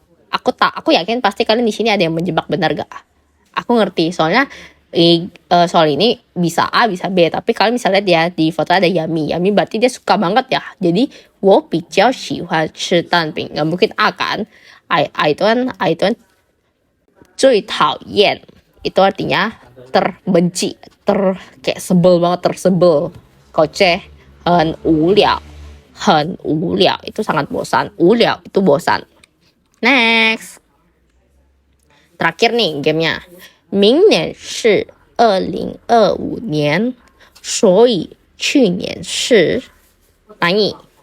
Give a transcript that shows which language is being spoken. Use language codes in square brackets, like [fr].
[id] Aku yakin pasti kalian di sini ada yang menjebak, benar gak? Aku ngerti, soalnya soal ini bisa A, bisa B, tapi kalian bisa lihat ya di foto ada Yami. Yami berarti dia suka banget ya. [zh] Jadi 我比较喜欢吃蛋饼. [id] Gak mungkin A kan? A itu kan 最讨厌. Itu artinya terbenci, kayak sebel banget, tersebel. Koceh, [zh] 很无聊. [id] 很无聊 itu sangat bosan. 无聊 itu bosan. Next. Terakhir nih gamenya. [zh] 明年是2025年，所以去年是哪里？